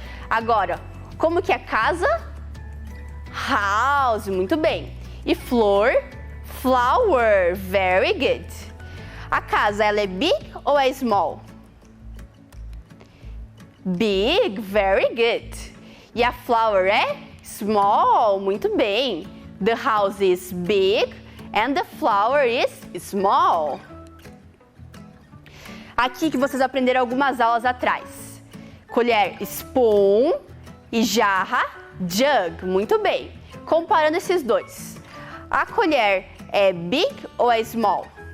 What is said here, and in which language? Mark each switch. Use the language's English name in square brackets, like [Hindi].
[Portuguese] Agora, como que é casa? House, muito bem. E flor? [English] Flower, very good. [Portuguese] A casa, ela é big ou é small? [English] Big, very good. [Portuguese] E a flower é small, muito bem. [English] The house is big and the flower is small. [Portuguese] Aqui que vocês aprenderam algumas aulas atrás. Colher, spoon, e jarra, jug. Muito bem. Comparando esses dois. A colher é big ou é small?